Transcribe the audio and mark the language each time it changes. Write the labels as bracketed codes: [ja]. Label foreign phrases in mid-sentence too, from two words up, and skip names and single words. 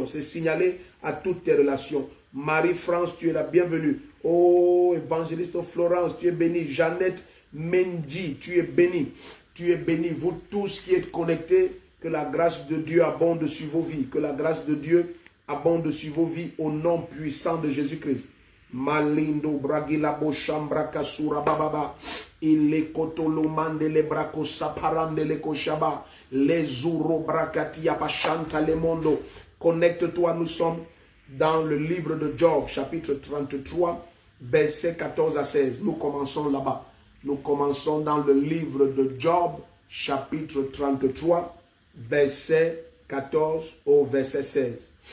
[fr] C'est signalé à toutes tes relations. Marie-France, tu es la bienvenue. Oh, évangéliste Florence, tu es bénie. Jeannette Mendy, tu es bénie. Tu es bénie. Vous tous qui êtes connectés, que la grâce de Dieu abonde sur vos vies. Que la grâce de Dieu abonde sur vos vies au nom puissant de Jésus-Christ. Malindo bragilabo shambra kasura bababa ile kotolo mandele brako saparandele koshaba les zuro brakati apashanta le mondo. Connecte-toi, nous sommes dans le livre de Job, chapitre 33, versets 14 à 16. Nous commençons là-bas. Nous commençons dans le livre de Job, chapitre 33, verset 14 au verset 16.